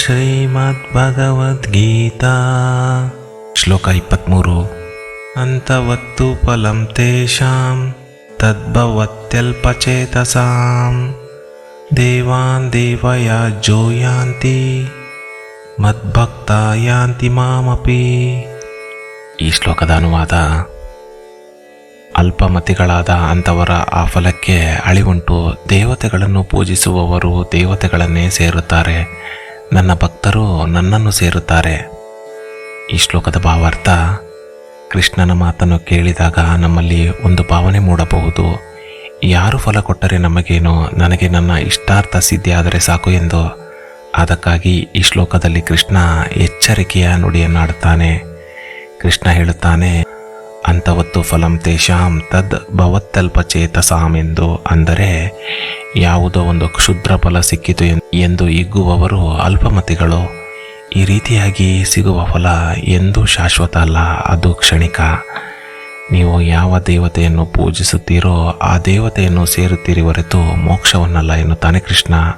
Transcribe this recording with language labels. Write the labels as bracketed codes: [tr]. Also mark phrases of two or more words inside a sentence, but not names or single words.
[kn] ಶ್ರೀಮದ್ಭಗವದ್ಗೀತಾ ಶ್ಲೋಕ 23. [sa] ಅಂತವತ್ತು ಫಲಂ ತೇಷಾಂ ತದ್ಭವತ್ಯಲ್ಪಚೇತಸಾಂ ದೇವಾನ್ ದೇವಯಾಜೋ ಯಾಂತಿ ಮದ್ಭಕ್ತಾ ಯಾಂತಿ ಮಾಮಪಿ. [kn] ಈ ಶ್ಲೋಕದ ಅನುವಾದ: ಅಲ್ಪಮತಿಗಳಾದ ಅಂಥವರ ಆ ಫಲಕ್ಕೆ ಅಳಿವುಂಟು. ದೇವತೆಗಳನ್ನು ಪೂಜಿಸುವವರು ದೇವತೆಗಳನ್ನೇ ಸೇರುತ್ತಾರೆ, ನನ್ನ ಭಕ್ತರು ನನ್ನನ್ನು ಸೇರುತ್ತಾರೆ. ಈ ಶ್ಲೋಕದ ಭಾವಾರ್ಥ: ಕೃಷ್ಣನ ಮಾತನ್ನು ಕೇಳಿದಾಗ ನಮ್ಮಲ್ಲಿ ಒಂದು ಭಾವನೆ ಮೂಡಬಹುದು, ಯಾರು ಫಲ ಕೊಟ್ಟರೆ ನಮಗೇನು, ನನಗೆ ನನ್ನ ಇಷ್ಟಾರ್ಥ ಸಿದ್ಧಿಯಾದರೆ ಸಾಕು ಎಂದು. ಅದಕ್ಕಾಗಿ ಈ ಶ್ಲೋಕದಲ್ಲಿ ಕೃಷ್ಣ ಎಚ್ಚರಿಕೆಯ ನುಡಿಯನ್ನಾಡುತ್ತಾನೆ. ಕೃಷ್ಣ ಹೇಳುತ್ತಾನೆ, [sa] ಅಂತವತ್ತು ಫಲಂ ತೇಷಾಂ ತದ್ ಭವತ್ಯಲ್ಪಚೇತಸಾಂ ಎಂದು. [kn] ಅಂದರೆ ಯಾವುದೋ ಒಂದು ಕ್ಷುದ್ರ ಫಲ ಸಿಕ್ಕಿತು ಎಂದು ಹಿಗ್ಗುವವರು ಅಲ್ಪಮತಿಗಳು. ಈ ರೀತಿಯಾಗಿ ಸಿಗುವ ಫಲ ಎಂದೂ ಶಾಶ್ವತ ಅಲ್ಲ, ಅದು ಕ್ಷಣಿಕ. ನೀವು ಯಾವ ದೇವತೆಯನ್ನು ಪೂಜಿಸುತ್ತೀರೋ ಆ ದೇವತೆಯನ್ನು ಸೇರುತ್ತೀರಿ ಹೊರತು ಮೋಕ್ಷವನ್ನಲ್ಲ ಎನ್ನುತ್ತಾನೆ ಕೃಷ್ಣ.